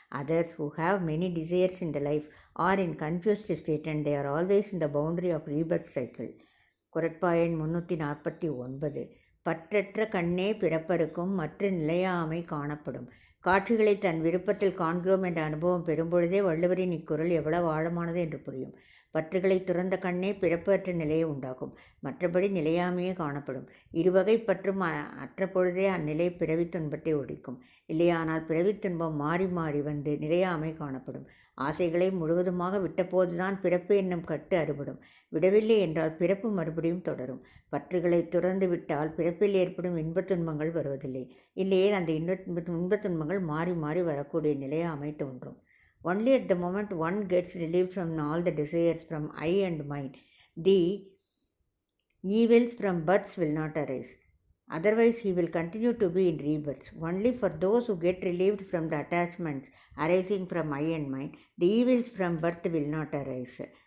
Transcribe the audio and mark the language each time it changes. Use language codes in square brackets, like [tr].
[en] Others who have many desires in the life are in confused state and they are always in the boundary of rebirth cycle. [ta] குறட்பா எண் 349. பற்றற்ற கண்ணே பிறப்பருக்கும் மற்ற நிலையாமை காணப்படும். காட்சிகளை தன் விருப்பத்தில் காண்கிறோம் என்ற அனுபவம் பெறும்பொழுதே வள்ளுவரின் இக்குறள் எவ்வளவு ஆழமானது என்று புரியும். பற்றுகளை துறந்த கண்ணே பிறப்பற்ற நிலையை உண்டாக்கும். மற்றபடி நிலையாமையே காணப்படும். இருவகை பற்றும் அற்ற பொழுதே அந்நிலை பிறவி துன்பத்தை ஒழிக்கும். இல்லையானால் பிறவி துன்பம் மாறி மாறி வந்து நிலையாமை காணப்படும். ஆசைகளை முழுவதுமாக விட்டபோதுதான் பிறப்பு என்னும் கட்டு அறுபடும். விடவில்லை என்றால் பிறப்பு மறுபடியும் தொடரும். பற்றுகளை துறந்து விட்டால் பிறப்பில் ஏற்படும் இன்பத் துன்பங்கள் வருவதில்லை. இல்லையே அந்த இன்பத் துன்பங்கள் மாறி மாறி வரக்கூடிய நிலையாமை தோன்றும். [en] Only at the moment one gets relieved from all the desires from I and mine, the evils from births will not arise. Otherwise, he will continue to be in rebirths. Only for those who get relieved from the attachments arising from eye and mind, the evils from birth will not arise.